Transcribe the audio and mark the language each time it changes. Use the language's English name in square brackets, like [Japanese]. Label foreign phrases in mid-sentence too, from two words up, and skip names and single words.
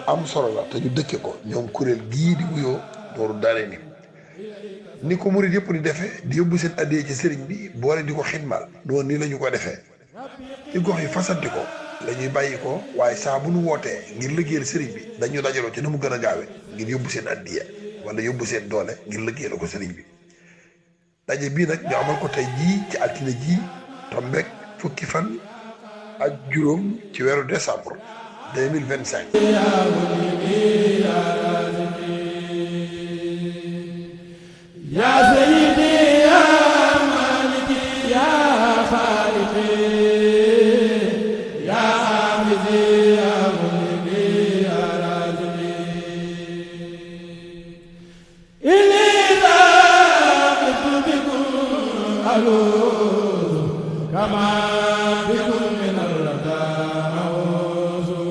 [Wolof] am solo la te ñu dëkke ko ñoom kuréel gii di wuyoo nooru daare ni ko murid yëpp di defee di yóbbu seen addee ci sëriñ bi boole di ko xidmal noonu nii la ñu ko defee ci gox yi fasanti ko la ñuy bàyyi ko waaye saa bu nu wootee ngir liggéeyal sëriñ bi dañu dajaloo ci na mu gën a gaawe ngir yóbbu seen addiya wala yóbbu seen doole ngir liggéeyal ko sëriñ bi daje bii nag ñu amal ko tey jii ci altine jii tombeek fukki fan ak juróom ci weeru décembre 2025. [Arabic] يا سيدي يا مالكي يا خالقي يا حافظي يا ملكي يا رازقي إني ذاقت بكم ألوذ كما بكم من الردى أعوذ